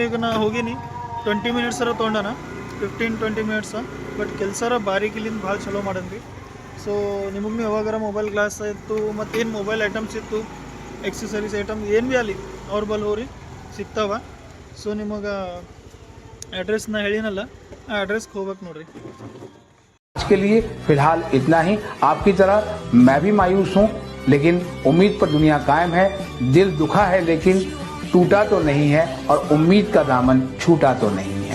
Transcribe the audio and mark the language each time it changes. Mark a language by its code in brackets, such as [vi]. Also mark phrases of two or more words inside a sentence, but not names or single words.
[kn] ಈಗ ನಾ ಹೋಗೀನಿ 20 ಮಿನಿಟ್ಸರ ತೊಗೊಂಡನ, 15-20 ಮಿನಿಟ್ಸ. ಬಟ್ ಕೆಲಸರ ಬಾರಿಕಿಲಿಂದ ಭಾಳ ಚಲೋ ಮಾಡನ್ರಿ. ಸೊ ನಿಮಗೂ ಯಾವಾಗಾರ [en] mobile glass [kn] ಇತ್ತು, ಮತ್ತೇನು [en] mobile items [kn] ಇತ್ತು, [en] accessories item [kn] ಏನು ಭೀ ಅಲ್ಲಿ ಅವ್ರ ಬಲ್ಲಿ ಹೋಗ್ರಿ, ಸಿಗ್ತಾವ. ಸೊ ನಿಮಗೆ ಅಡ್ರೆಸ್ ನಾ ಹೇಳೀನಲ್ಲ ಅಡ್ರೆಸ್ ಹೋಗಾಕ ನೋಡ್ರಿ। [hi] आज के लिए फिलहाल इतना ही। आपकी तरह मैं भी मायूस हूँ। लेकिन उम्मीद पर दुनिया कायम है। दिल दुखा है लेकिन टूटा तो नहीं है और उम्मीद का दामन छूटा तो नहीं है।